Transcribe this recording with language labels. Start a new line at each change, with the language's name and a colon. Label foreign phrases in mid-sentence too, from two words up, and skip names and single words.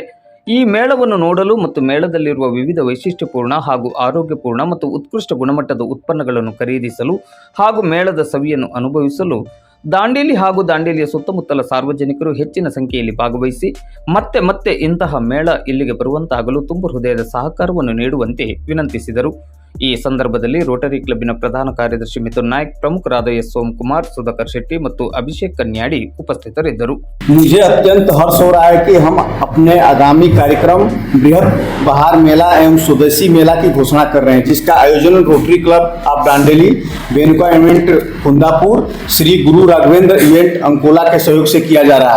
Kannada: ಈ ಮೇಳವನ್ನು ನೋಡಲು ಮತ್ತು ಮೇಳದಲ್ಲಿರುವ ವಿವಿಧ ವೈಶಿಷ್ಟ್ಯಪೂರ್ಣ ಹಾಗೂ ಆರೋಗ್ಯಪೂರ್ಣ ಮತ್ತು ಉತ್ಕೃಷ್ಟ ಗುಣಮಟ್ಟದ ಉತ್ಪನ್ನಗಳನ್ನು ಖರೀದಿಸಲು ಹಾಗೂ ಮೇಳದ ಸವಿಯನ್ನು ಅನುಭವಿಸಲು ದಾಂಡೇಲಿ ಹಾಗೂ ದಾಂಡೇಲಿಯ ಸುತ್ತಮುತ್ತಲ ಸಾರ್ವಜನಿಕರು ಹೆಚ್ಚಿನ ಸಂಖ್ಯೆಯಲ್ಲಿ ಭಾಗವಹಿಸಿ ಮತ್ತೆ ಇಂತಹ ಮೇಳ ಇಲ್ಲಿಗೆ ಬರುವಂತಾಗಲು ತುಂಬ ಹೃದಯದ ಸಹಕಾರವನ್ನು ನೀಡುವಂತೆ ವಿನಂತಿಸಿದರು. ಈ ಸಂದರ್ಭದಲ್ಲಿ ರೋಟರಿ ಕ್ಲಬ್ಬಿನ ಪ್ರಧಾನ ಕಾರ್ಯದರ್ಶಿ ಮಿಥುನ್ ನಾಯ್ಕ್, ಪ್ರಮುಖರಾದ ಎಸ್ ಸೋಮಕುಮಾರ್, ಸುಧಾಕರ್ ಶೆಟ್ಟಿ ಮತ್ತು ಅಭಿಷೇಕ್ ಕನ್ಯಾಡಿ ಉಪಸ್ಥಿತರಿದ್ದರು.
Hindi: मुझे अत्यंत हर्ष हो रहा है कि हम अपने आगामी कार्यक्रम बृहद बहार मेला एवं स्वदेशी मेला की घोषणा कर रहे हैं, जिसका आयोजन रोटरी क्लब ऑफ दांडेली, बेनका इवेंट कुंदापुर, श्री गुरु राघवेंद्र इवेंट अंकोला के सहयोग से किया जा रहा है.